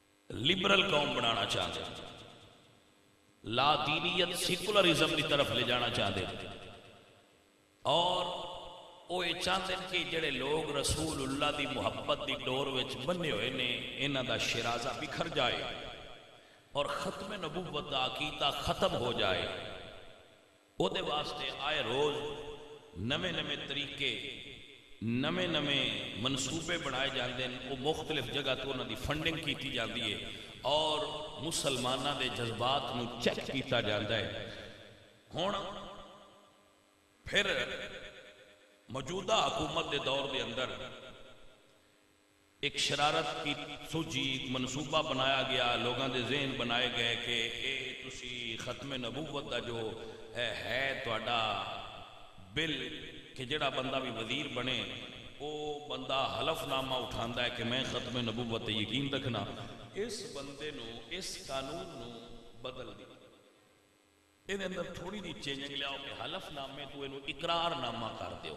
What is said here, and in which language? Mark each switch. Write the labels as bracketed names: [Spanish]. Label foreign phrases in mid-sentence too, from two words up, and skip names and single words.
[Urdu] لبرل قوم بنانا چاہتے ہیں، لا دینیت سیکولرزم کی طرف لے جانا چاہتے ہیں، اور وہ یہ چاہتے ہیں کہ [Punjabi] جڑے لوگ رسول اللہ دی محبت دی ڈور وچ بنے ہوئے نے انہاں دا شرازہ بکھر جائے اور ختم نبوت دا عقیدہ ختم ہو جائے۔ وہ دے واسطے آئے روز نوے نوے طریقے، نوے نوے منصوبے بنائے جاندے ہیں، وہ مختلف جگہ تو انہاں دی فنڈنگ کیتی جاندی ہے اور مسلمانہ دے جذبات نو چیک کیتا جاندہ ہے۔ ہون پھر موجودہ حکومت دے دور دے اندر ایک شرارت کی سوچی، ایک منصوبہ بنایا گیا، لوگاں دے ذہن بنائے گئے کہ اے تسی ختم نبوت دا جو ہے تہاڈا بل کہ جڑا بندہ بھی وزیر بنے وہ بندہ حلف نامہ اٹھاندا ہے کہ میں ختم نبوت تے یقین رکھنا، اس بندے نو اس قانون نو بدل دی، یہ اندر تھوڑی دی چینجنگ لیاؤ کہ حلف نامے تو انہوں اقرار نامہ کر دیو۔